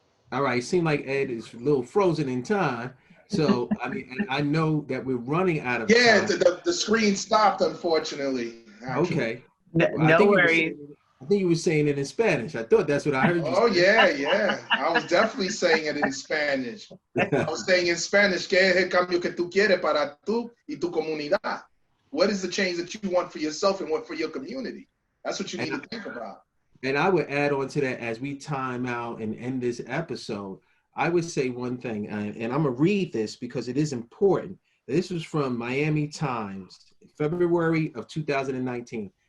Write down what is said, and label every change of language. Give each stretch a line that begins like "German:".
English: All right, it seemed like Ed is a little frozen in time. So, I mean, and I know that we're running out of time. Yeah, the screen stopped, unfortunately. Actually. Okay. No, Well, no worries. I think you were saying it in Spanish. I thought that's what I heard you Oh, say. yeah. I was definitely saying it in Spanish. I was saying in Spanish,
Spanish: ¿qué es el cambio que tú quieres para tú y tu comunidad?
English: What is the change that you want for yourself and what for your community? That's what you need to think about. And I would add on to that as we time out and end this episode, I would say one thing, and I'm going to read this because it is important. This was from Miami Times, February of 2019.